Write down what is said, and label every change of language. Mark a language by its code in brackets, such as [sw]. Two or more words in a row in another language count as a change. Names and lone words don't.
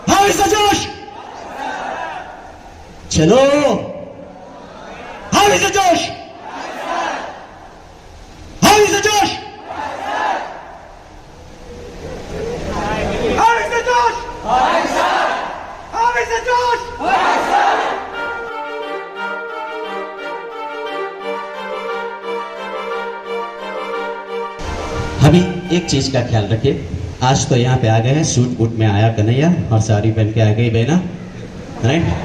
[hi] Mr. Josh? चलो, हाँ Mr. Josh? हाँ Mr. Josh? हाँ Mr. Josh? हाँ Mr. Josh? अभी एक चीज का ख्याल रखिए, आज तो यहाँ पे आ गए हैं, सूट बूट में आया कन्हैया और साड़ी पहन के आ गई बहना, राइट?